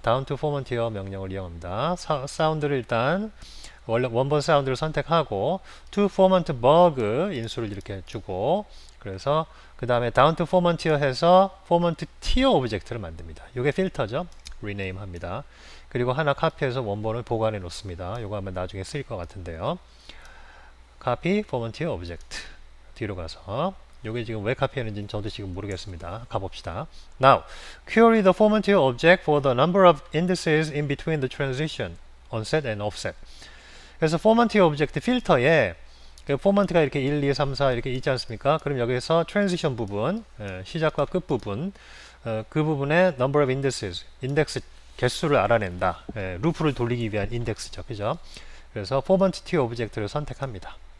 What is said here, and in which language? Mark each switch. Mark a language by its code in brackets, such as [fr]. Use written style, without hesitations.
[ko] down to 포먼티어 명령을 이용합니다. 사운드를 일단 원래 원본 사운드를 선택하고 to 포먼트 버그 인수를 이렇게 주고 그래서 그 다음에 down to 포먼티어 해서 포먼트 티어 오브젝트를 만듭니다. 이게 필터죠. rename 합니다. 그리고 하나 카피해서 원본을 보관해 놓습니다. 이거 하면 나중에 쓰일 것 같은데요. copy 포먼티어 오브젝트 뒤로 가서 요게 지금 왜 카피했는지는 저도 지금 모르겠습니다. 가봅시다. [en] Now, query the formattier object for the number of indices in between the transition, onset and offset. [ko] 그래서 formattier object 필터에 그 포먼트가 이렇게 1, 2, 3, 4 이렇게 있지 않습니까? 그럼 여기서 트랜지션 부분, 시작과 끝 부분, 그 부분에 number of indices, 인덱스 개수를 알아낸다. 루프를 돌리기 위한 인덱스죠. 그죠? 그래서 포먼트 티어 오브젝트를 선택합니다.